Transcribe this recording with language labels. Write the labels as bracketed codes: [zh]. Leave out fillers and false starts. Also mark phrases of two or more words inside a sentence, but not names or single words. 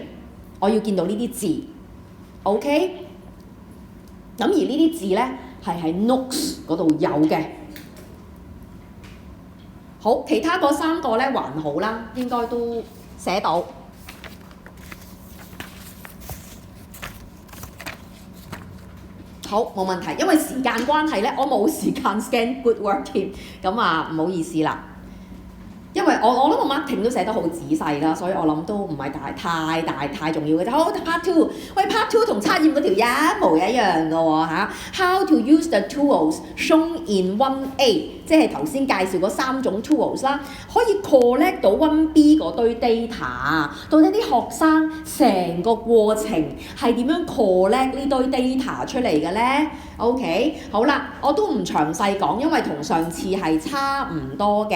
[yue] 我要見到呢啲字 ，OK？ 咁而呢啲字咧係喺 notes 嗰度有嘅。好，其他嗰3個咧還好啦，應該都寫到。好，冇問題，因為時間關係咧，我冇時間 [en] scan good work [yue] 添，咁啊唔好意思啦。因為我諗我 marking 都寫得好仔細啦，所以我諗都唔係太重要嘅啫。好 part 2， 喂 part 2同測驗嗰條一模一樣嘅喎嚇。 [en] How to use the tools shown in 1A， [yue] 即係頭先介紹嗰3種 tools 啦，可以 collect 到 1B 嗰堆 data， 到底啲學生成個過程係點樣 collect 呢堆 data 出嚟嘅咧 ？OK， 好啦，我都唔詳細講，因為同上次係差唔多嘅。